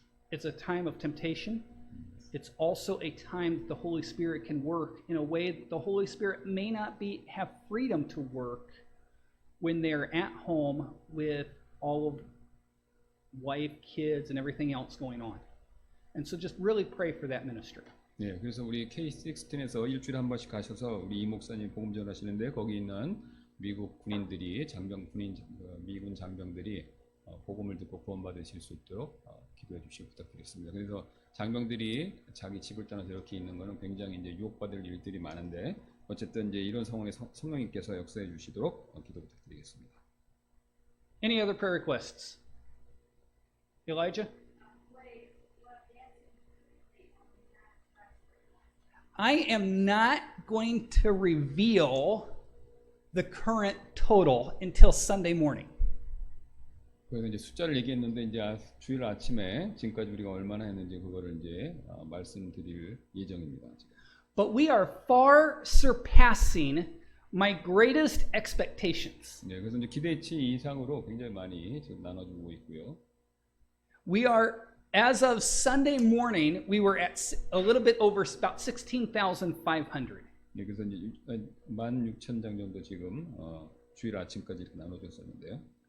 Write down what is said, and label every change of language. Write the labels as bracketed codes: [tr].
[en] It's a time of temptation. It's also a time that the Holy Spirit can work in a way that the Holy Spirit may not have freedom to work when they're at home with all of wife, kids, and everything else going on. And so just really pray for that ministry. [ko] 네, 그래서 우리 K-16에서 일주일에 한 번씩 가셔서 우리 이 목사님 복음 전하시는데 거기 있는 미국 군인들이 미군 장병들이 복음을 듣고 구원받으실 수 있도록 기도해 주시기 부탁드리겠습니다. 그래서 장병들이 자기 집을 떠나서 이렇게 있는 것은 굉장히 이제 유혹받을 일들이 많은데 어쨌든 이제 이런 상황에 성령님께서 역사해 주시도록 기도 부탁드리겠습니다. [en] Any other prayer requests? Elijah? I am not going to reveal the current total until Sunday morning. [ko] 그래서 이제 숫자를 얘기했는데 이제 주일 아침에 지금까지 우리가 얼마나 했는지 그거를 이제 말씀드릴 예정입니다. [en] But we are far surpassing my greatest expectations. [ko] 네, 그래서 이제 기대치 이상으로 굉장히 많이 지금 나눠주고 있고요. [en] We are, as of Sunday morning, we were at a little bit over about 16,500. [ko] 네, 그래서 이제 16,000장 정도 지금 주일 아침까지 이렇게 나눠줬었는데요.